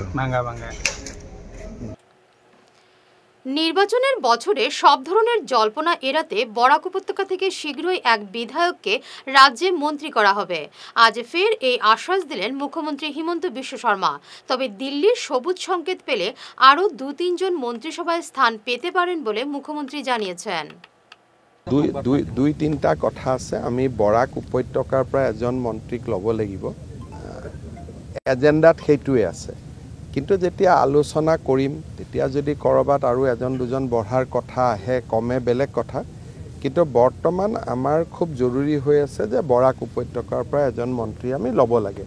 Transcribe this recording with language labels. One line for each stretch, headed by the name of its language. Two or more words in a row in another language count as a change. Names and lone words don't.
Bangla: নির্বাচনের বছরে সব ধরনের জল্পনা এড়াতে বরাক উপত্যকা থেকে শীঘ্রই এক বিধায়ককে রাজ্যে মন্ত্রী করা হবে। আজ ফের এই আশ্বাস দিলেন মুখ্যমন্ত্রী হিমন্ত বিশ্ব শর্মা। তবে দিল্লির সবুজ সংকেত পেলে আরও 2-3 জন মন্ত্রিসভায় স্থান পেতে পারেন বলে মুখ্যমন্ত্রী জানিয়েছেন।
Assamese: দুই তিনিটা কথা আছে। আমি বৰাক উপত্যকাৰ পৰা এজন মন্ত্ৰীক ল'ব লাগিব, এজেণ্ডাত সেইটোৱে আছে। কিন্তু যেতিয়া আলোচনা কৰিম তেতিয়া যদি ক'ৰবাত আৰু 1-2জন বঢ়াৰ কথা আহে কমে বেলেগ কথা, কিন্তু বৰ্তমান আমাৰ খুব জৰুৰী হৈ আছে যে বৰাক উপত্যকাৰ পৰা এজন মন্ত্ৰী আমি ল'ব লাগে।